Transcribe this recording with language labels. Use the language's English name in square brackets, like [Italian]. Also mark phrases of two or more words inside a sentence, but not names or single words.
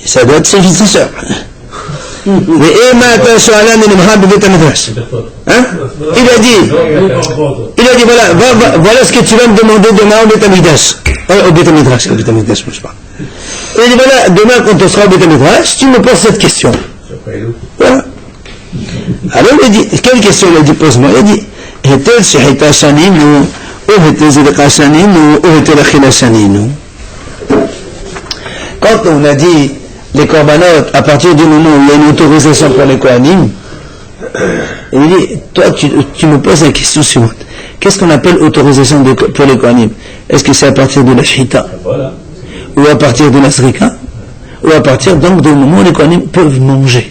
[French] Ça doit être son fils de sa soeur. voilà ce que tu vas me demander demain au Beth Amikdash. Au Beth Midrash, je parle. Il dit voilà, demain quand on sera au Beth Midrash, tu me poses cette question. Voilà. Alors il dit, quelle question il a dit, pose-moi. Il a dit, [Hebrew] היתר שחיטה שנינו, ou היתר זריקה שנינו, ou היתר אכילה שנינו. [French] Quand on a dit les corbanotes, à partir du moment où il y a une autorisation pour les Kohanim, il dit, toi tu me poses la question suivante. Qu'est-ce qu'on appelle autorisation pour les Kohanim? Est-ce que c'est à partir de la Shehita, ou à partir de la Zrika, ou à partir donc du moment où les Kohanim peuvent manger?